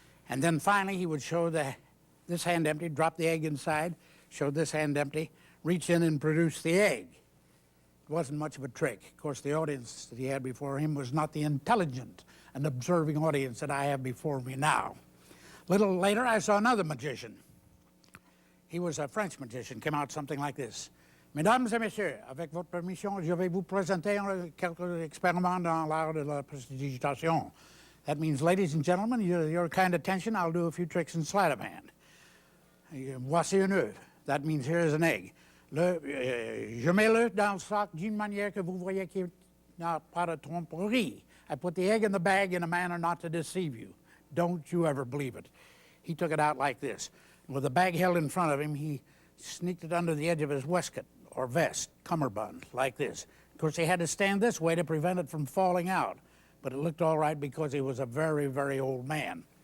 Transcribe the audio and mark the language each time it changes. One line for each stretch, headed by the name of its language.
English: And then finally he would show this hand empty, drop the egg inside, show this hand empty, reach in and produce the egg. It wasn't much of a trick. Of course, the audience that he had before him was not the intelligent and observing audience that I have before me now. A little later, I saw another magician. He was a French magician, came out something like this.
French: Mesdames et messieurs, avec votre permission, je vais vous présenter quelques expériments dans l'art de la prestidigitation.
English: That means, ladies and gentlemen, your kind attention, I'll do a few tricks in sleight of hand.
French: Voici un œuf.
English: That means here is an egg.
French: Je mets l'œuf dans le sac d'une manière que vous voyez qu'il n'y a pas de tromperie.
English: I put the egg in the bag in a manner not to deceive you. Don't you ever believe it. He took it out like this. With the bag held in front of him, he sneaked it under the edge of his waistcoat or vest, cummerbund, like this. Of course, he had to stand this way to prevent it from falling out, but it looked all right because he was a very, very old man.